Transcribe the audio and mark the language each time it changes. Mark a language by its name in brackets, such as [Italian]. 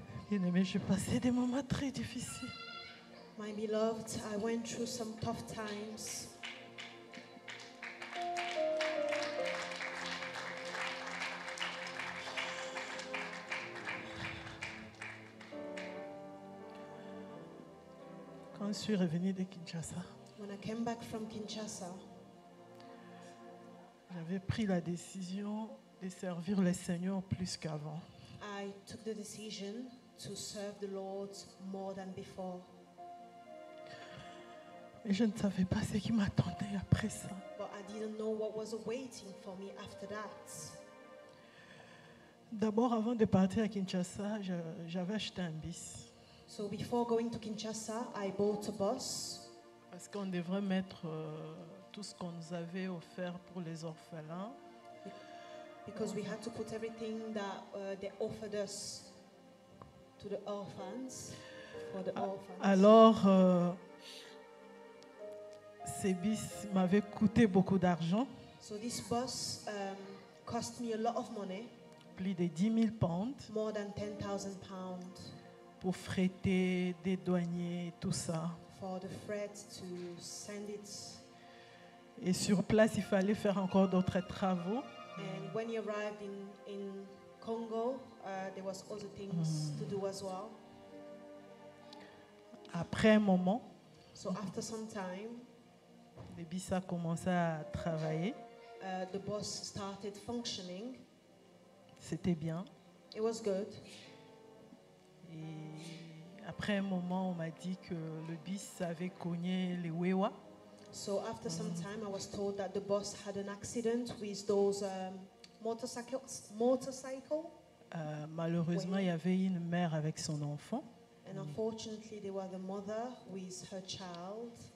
[French] Bien-aimé, j'ai passé des moments très difficiles. [English] My beloved, I went through some tough times. [French] Quand je suis revenue de Kinshasa, [English] When I came back from Kinshasa, [French] j'avais pris la décision de servir le Seigneur plus qu'avant. [English] I took the decision to serve the Lord more than before. [French] Mais je ne savais pas ce qui m'attendait après ça. [English] But I didn't know what was awaiting for me after that. [French] D'abord, avant de partir à Kinshasa, j'avais acheté un bis. [English] So before going to Kinshasa, I bought a bus [French] Parce qu'on devrait mettre tout ce qu'on nous avait offert pour les orphelins. [English] because we had to put everything that they offered us to the orphans, for the orphans. [French] Alors, ces bis m'avaient coûté beaucoup d'argent, [English] So this bus cost me a lot of money, [French] plus de 10 000 pounds, [English] more than 10,000 pounds [French] pour fréter, dédouaner, tout ça. [English] for the freight to send it. [French] Et sur place, il fallait faire encore d'autres travaux. [English] And when he arrived in Congo, there was other things to do as well. [French] Après un moment, [English] So after some time, [French] le bis a commencé à travailler. [English] the bus started functioning. [French] C'était bien. [English] It was good. [French] Et après un moment, on m'a dit que le bis avait cogné les Wewa. [English] So after some time, I was told that the bus had an accident with those motorcycle. [French] Malheureusement, il y avait une mère avec son enfant [English] And unfortunately, they were the mother with her child.